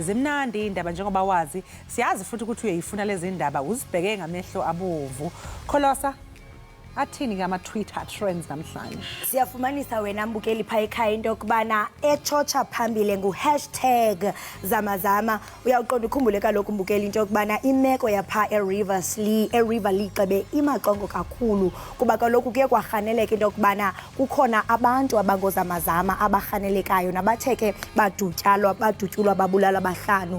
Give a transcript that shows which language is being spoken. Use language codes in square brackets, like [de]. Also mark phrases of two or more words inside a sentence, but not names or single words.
[zu] Zimnandi indaba njengoba wazi. Siyazi futhi ukuthi uyayifuna lezi indaba uzibheke ngamehlo abovu. [xh] Kholosa athini ngama-Twitter trends namhlanje? Siyafumanisa wena mbukeli pha ekhaya into yokubana echocha phambili ngu-hashtag zamazama. Uyawuqonda ukhumbule kaloku mbukeli into yokubana imeko yapha eRiver ligqebe imaqongo kakhulu kuba kaloku kuye kwarhaneleka into yokubana kukhona abantu abangozamazama abarhanelekayo nabathe ke badutyulwa babulala abahlanu.